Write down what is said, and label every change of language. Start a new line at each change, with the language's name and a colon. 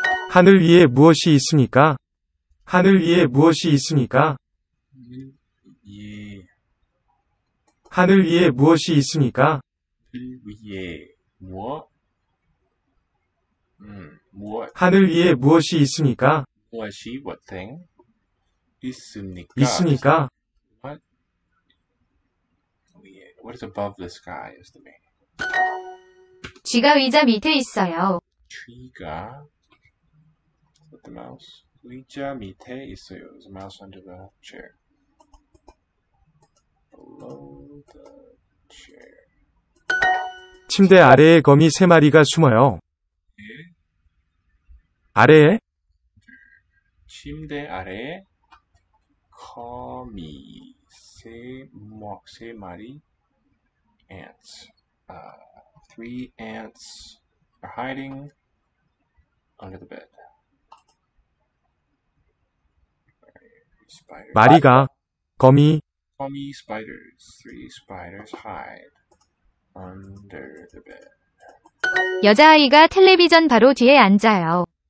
Korean: 하늘 위에 무엇이 있습니까? 하늘 위에 무엇이 있습니까? 예. 하늘 위에 무엇이 있습니까? 하늘 위에 무엇? 무엇? 하늘 위에 무엇이 있습니까?
English: 무엇이 what thing?
Korean: 있습니까? 있습니까?
English: What? What is above the sky is the meaning.
Korean: 쥐가 의자 밑에 있어요.
English: 쥐가 with the mouse.
Korean: 의자 밑에 있어요.
English: There's a mouse under the chair. Below the chair.
Korean: 침대 아래에 거미 3마리가 숨어요. 네. 아래에 침대 아래에 거미 세 마리 ants.
English: Three ants are hiding under the bed. Spiders.
Korean: 마리가 거미
English: Commie spiders. Three spiders hide under the bed.
Korean: 여자아이가 텔레비전 바로 뒤에 앉아요.